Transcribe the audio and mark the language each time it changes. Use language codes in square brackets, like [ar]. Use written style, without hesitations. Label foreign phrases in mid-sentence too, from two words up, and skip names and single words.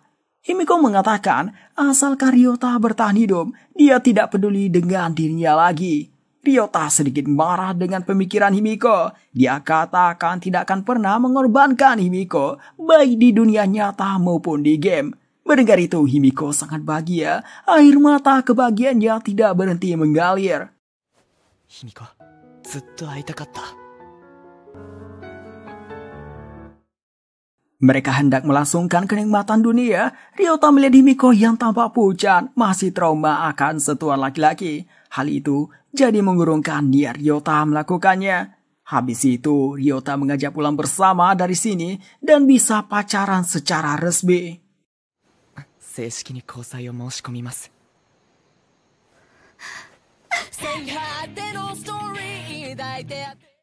[id] Himiko mengatakan asalkan Ryota bertahan hidup, dia tidak peduli dengan dirinya lagi. Ryota sedikit marah dengan pemikiran Himiko. Dia katakan tidak akan pernah mengorbankan Himiko, baik di dunia nyata maupun di game. Mendengar itu, Himiko sangat bahagia. Air mata kebahagiaannya tidak berhenti mengalir. [ja] Himiko, ずっと会いたかった. [id] Mereka hendak melangsungkan kenikmatan dunia. Ryota melihat Himiko yang tampak pucat, masih trauma akan setuan laki-laki. Hal itu jadi mengurungkan niat Ryota melakukannya. Habis itu, Ryota mengajak pulang bersama dari sini dan bisa pacaran secara resmi. [ja] 正式に交際を申し込みます。最果てのストーリー抱いて